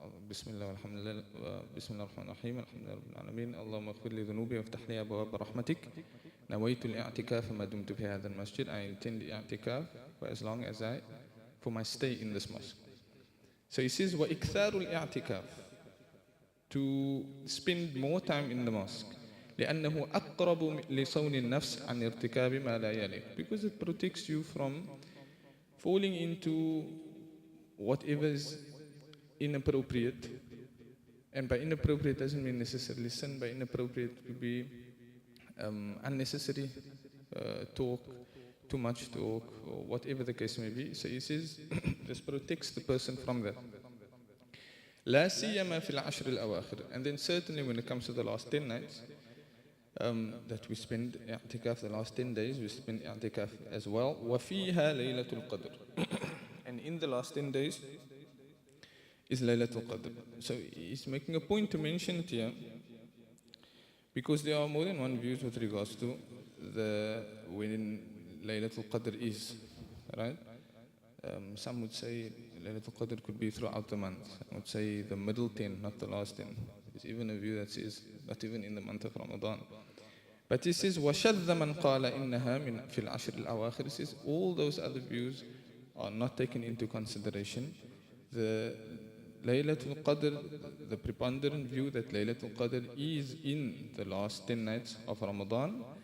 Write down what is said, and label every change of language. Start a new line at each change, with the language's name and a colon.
Arabic: بسم الله والحمد لله بسم الله الرحمن الرحيم الحمد لله رب العالمين اللهم اغفر لي ذنوبي وافتح لي أبواب رحمتك نويت الاعتكاف ما دمت في هذا المسجد.
English: I intend the i'tikaf for as long as for my stay in this mosque. So he says
Arabic: وإكثار الاعتكاف,
English: to spend more time in the mosque.
Arabic: لأنه أقرب لصون النفس عن ارتكاب ما لا يليق,
English: because it protects you from falling into whatever is inappropriate. And by inappropriate doesn't mean necessarily sin. By inappropriate could be unnecessary talk, too much talk, or whatever the case may be. So he says this protects the person from that.
Arabic: لا سيما في العشر الأواخر.
English: And then certainly when it comes to the last 10 nights that we spend i'tikaf, the last 10 days we spend i'tikaf as well.
Arabic: وفيها ليلة القدر.
English: And in the last 10 days is Laylatul Qadr. So he's making a point to mention it here, because there are more than one views with regards to when Laylatul Qadr is, right? Some would say Laylatul Qadr could be throughout the month. Some would say the middle 10, not the last 10. There's even a view that says not even in the month of Ramadan. But he says
Arabic: وَشَذَّ مَنْ قَالَ إِنَّهَا مِنْ فِي الْعَشْرِ الْأَوَاخِرِ.
English: He says all those other views are not taken into consideration. The Laylatul Qadr, the preponderant view that Laylatul Qadr is in the last 10 nights of Ramadan.